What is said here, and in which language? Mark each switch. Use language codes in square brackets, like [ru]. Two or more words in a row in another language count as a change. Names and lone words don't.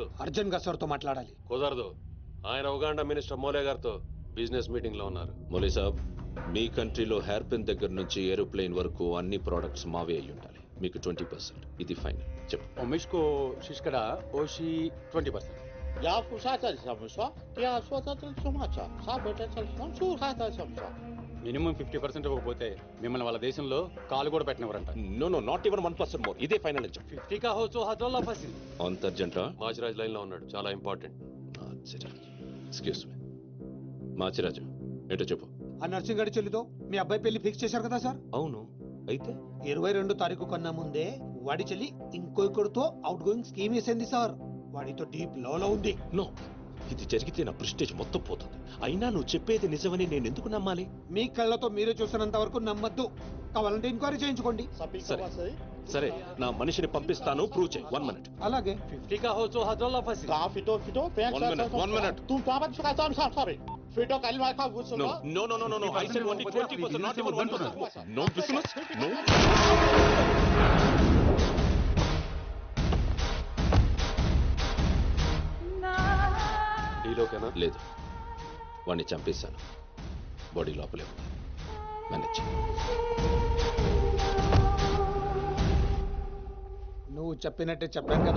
[te] అర్జున్ గా సార్తో మాట్లాడాలి. కుదరదు, ఆయన ఉగాండా మినిస్టర్ మోలే గారితో [en] business meeting [te] లో ఉన్నారు. మోలీ సాబ్, మీ కంట్రీలో [en] hair pin [te] దగ్గర నుంచి ఏరోప్లేన్ వరకు అన్ని ప్రోడక్ట్స్ మావే అయి ఉండాలి. మీకు 20%. ఇది ఫైనల్. చెప్పు. ఉమేష్కో శిష్కడ ఓషి 20%. या फुसाचा समस्या या स्वतःचा समाचा साबेटाचा सुहाचा समस्या మినిమం 50% ఇవ్వకపోతే మిమ్మల్ని వాళ్ళ దేశంలో కాలు కూడా పెట్టినవరంట. [en] no not even 1% more. [te] ఇదే ఫైనల్ అని చెప్పు. 50 కా హోచో హజోల్లా ఫసిల్. అంత అర్జెంటా? మాచిరాజ్ లైన్ లో ఉన్నాడు, చాలా ఇంపార్టెంట్. [en] excuse me. [te] మాచిరాజు, ఏంటో చెప్పు. ఆ నర్సింగ్ గారి చెల్లితో మీ అబ్బాయి పెళ్లి ఫిక్స్ చేశారు కదా సార్? అవును, అయితే 22 తారీఖు కన్నా ముందే వాడి చెల్లి ఇంకొకరితో [en] outgoing scheme [te] వేసింది సార్. వాడితో డీప్ లో ఉంది. నో, ఇది జరిగితే నా ప్రెస్టేజ్ మొత్తం పోతుంది. అయినా నువ్వు చెప్పేది నిజమని నేను ఎందుకు నమ్మాలి? మీ కళ్ళతో మీరే చూసినంత వరకు నమ్మద్దు. కావాలంటే ఎంక్వైరీ చేయించుకోండి. సరే, నా మనిషిని పంపిస్తాను, ప్రూవ్ చేయి. 1 minute. అలాగే 50 కా హోచో హజోల్లా ఫసిల్. का फिटो फिटो [en] One minute. तुम बाबा सुखाचा हम सॉरी फिटो काली का गुड सुनो No. I said only 20%, not even 1%. No business, no. [te] డీలోకేనా? లేదు, వాడిని చంపేశాను. బాడీ లోపలే ఉంది. మేనేజ్. నువ్వు చెప్పినట్టే చెప్పాను కదా.